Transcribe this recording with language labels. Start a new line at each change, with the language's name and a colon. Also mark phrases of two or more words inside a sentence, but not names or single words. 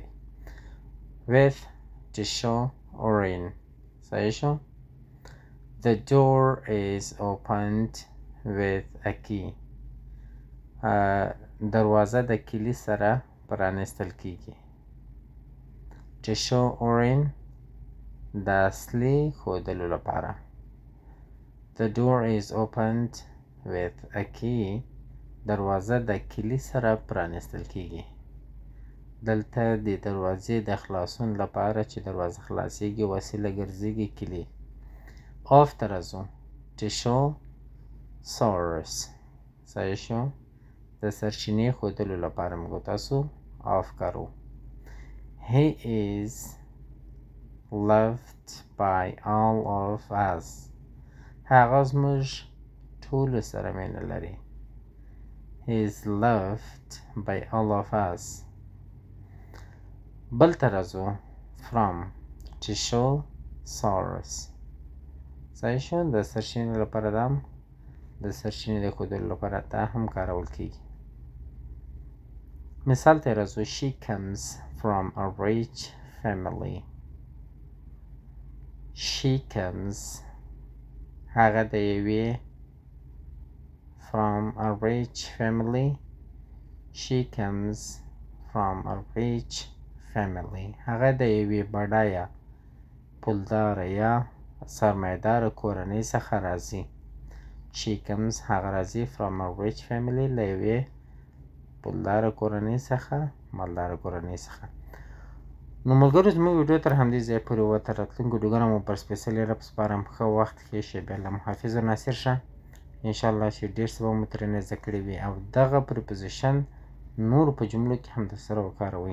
English: with to show or in
Pashto: صحیح شو.
English: the door is opened with a key
Pashto: دروازه د کلي سره پرانیستل کیږي.
English: to show or in
Pashto: د اصلي ښودلو لپاره.
English: the door is opened with a key
Pashto: دروازه د کلي سره پرانیستل کیږي. دلته د دروازې د خلاصون لپاره چې دروازه خلاصیږي وسیله ګرځېږي کلي. of ته راځو.
English: to show source
Pashto: صحیح شو. د سرچینې ښودلو لپاره موږ تاسو of کارو.
English: he is loved by all of us
Pashto: هغه زموږ ټولو سره مینه لري.
English: he is loved by all of us.
Pashto: بل ته راځو.
English: from to show source
Pashto: صحیح شو. د سرچینې لپاره دا هم د سرچینې د ښودلو لپاره دا هم کارول کیږي. مثال ته راځو.
English: she comes from a rich family. she comes
Pashto: هغه د یوې
English: from a rich family. she comes from a rich family
Pashto: هغه د یوې بډایه پولداره یا سرمایه‌داره کورنۍ څخه راځي.
English: she comes
Pashto: هغه راځي
English: from a rich family
Pashto: له یوې پولداره کورنۍ څخه مالداره کورنۍ څخه. نو ملګرو زموږ ویډیو تر همدې ځایه پورې وه. تر راتلونکو ویډیوګانو مو پر سپېڅلي رب سپارم. ښه وخت ښې شېبې. الله محافظ و ناصر شه. انشاءالله چې ډېر څه به مو ترېنه زده کړي وي او دغه پریپوزیشن نورو په جملو کې هم درسره وکاروئ.